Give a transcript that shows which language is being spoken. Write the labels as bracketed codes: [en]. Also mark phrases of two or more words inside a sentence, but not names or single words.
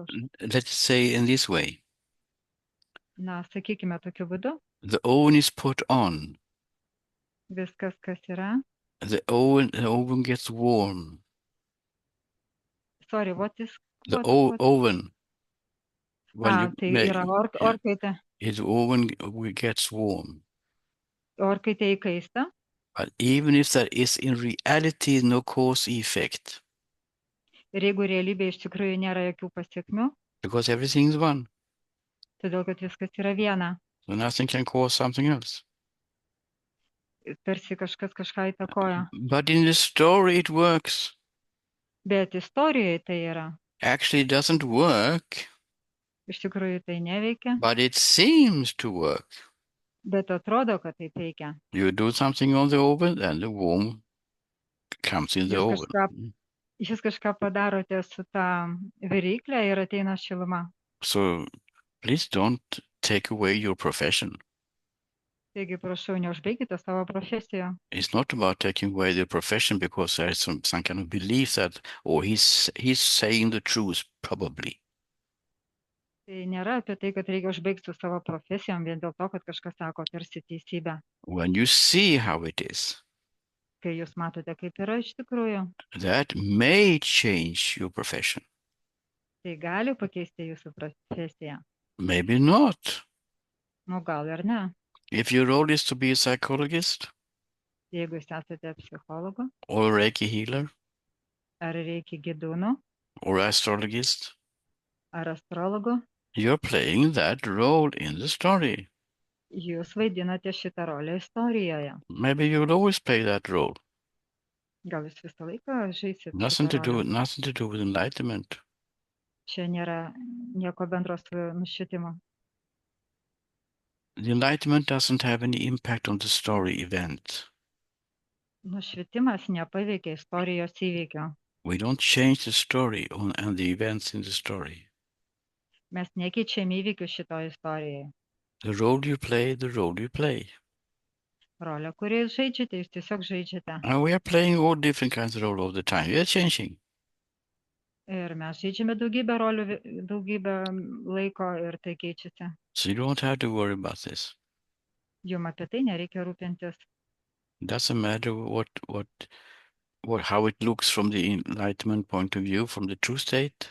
[en] let's say in this way, [lt] Na, sakykime tokiu būdu, [en] the oven is put on, [lt] viskas, kas yra. [en] the oven gets warm. Sorry, what is... The what- oven, when [lt] tai [en] you make, [lt] yra orkaitė. [en] the oven gets warm. [lt] Orkaitė įkaista, [en] But even if there is in reality no cause effect, [lt] ir jeigu realybėje iš tikrųjų nėra jokių pasiekmių, [en] because everything is one, [lt] todėl kad viskas yra viena, [en] so nothing can cause something else. [lt] tarsi kažkas kažką įtakoja. [en] But in the story it works. [lt] Bet istorijoje tai yra. [en] Actually, it doesn't work, [lt] Iš tikrųjų tai neveikia, [en] but it seems to work. [lt] bet atrodo, kad taip veikia. [en] You do something on the oven, and the warm comes in the [lt] Jūs [en] oven. [lt] Jūs kažką padarote su tą viryklę ir ateina šiluma. [en] So please don't take away your profession. [lt] Taigi, prašau, neužbaikite savo profesiją. [en] It's not about taking away the profession because there is some kind of belief that, oh, he's saying the truth, probably. [lt] Tai nėra apie tai, kad reikia užbaigti su savo profesijom vien dėl to, kad kažkas sako tarsi teisybę. [en] When you see how it is, [lt] Kai jūs matote, kaip yra iš tikrųjų, [en] that may change your profession. [lt] tai gali pakeisti jūsų profesiją. [en] Maybe not. [lt] Nu, gal ir ne. [en] If your role is to be a psychologist [lt] Jeigu jūs esate psichologu, [en] or a Reiki healer [lt] ar reikia gidūnų, [en] or astrologist, [lt] ar astrologu, [en] you're playing that role in the story. [lt] jūs vaidinate šitą rolę istorijoje. [en] Maybe you'll always play that role. [lt] Gal jūs visą laiką žaisit [en] Nothing [lt] šitą rolę? [en] nothing to do with enlightenment. [lt] Čia nėra nieko bendro su nušvitimu. [en] The Enlightenment doesn't have any impact on the story event. [lt] Nušvitimas nepaveikia istorijos įvykio. [en] We don't change the story and the events in the story. [lt] Mes nekeičiam įvykių šitoje istorijoje. [en] The role you play, the role you play. [lt] Rolę, kurią jūs žaidžiate, jūs tiesiog žaidžiate. [en] And we are playing all different kinds of roles all the time. We are changing. [lt] Ir mes žaidžiame daugybę rolių, daugybę laiko ir tai keičiasi. [en] So you don't have to worry about this. [lt] Jum apie tai nereikia rūpintis. [en] It doesn't matter how it looks from the Enlightenment point of view, from the true state.